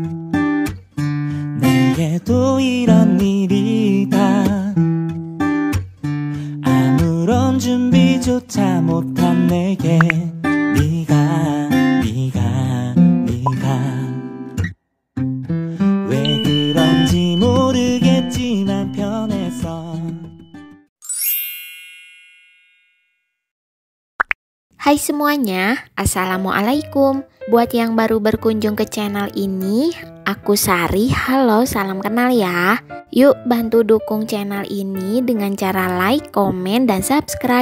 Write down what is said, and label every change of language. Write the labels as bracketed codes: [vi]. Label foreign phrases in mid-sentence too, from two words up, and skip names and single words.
[ko] 내게도 이런 일이 다 아무런 준비조차 못한 내게 네가 왜 그런지 모르겠지만 편해서. [id] Hai semuanya, Assalamualaikum. Buat yang baru berkunjung ke channel ini, aku Sari. Halo, salam kenal ya. Yuk bantu dukung channel ini dengan cara like, komen, dan subscribe.